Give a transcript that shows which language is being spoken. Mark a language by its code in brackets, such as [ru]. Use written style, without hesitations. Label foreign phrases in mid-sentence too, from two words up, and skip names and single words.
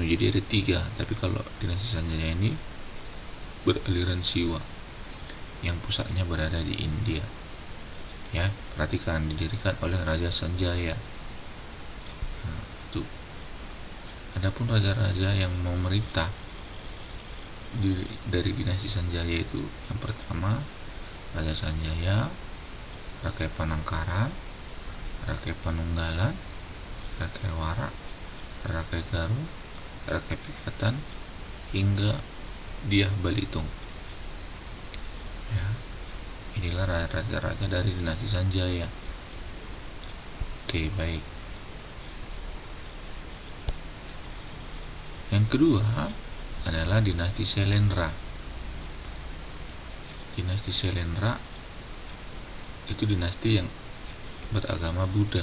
[id] Jadi ada tiga, tapi kalau dinasti Sanjaya ini beraliran Siwa yang pusatnya berada di India. Ya, perhatikan, didirikan oleh Raja Sanjaya. Nah, itu. Adapun raja-raja yang memerintah dari dinasti Sanjaya itu, yang pertama Raja Sanjaya, Rakai Panangkaran, Rakai Panunggalan, Rakai Warak, Rakai Garu, Rakai Pikatan, hingga Dyah Balitung. Ya, inilah raja-raja dari dinasti Sanjaya. Oke, baik. Yang kedua adalah dinasti Syailendra. Dinasti Syailendra itu dinasti yang beragama Buddha.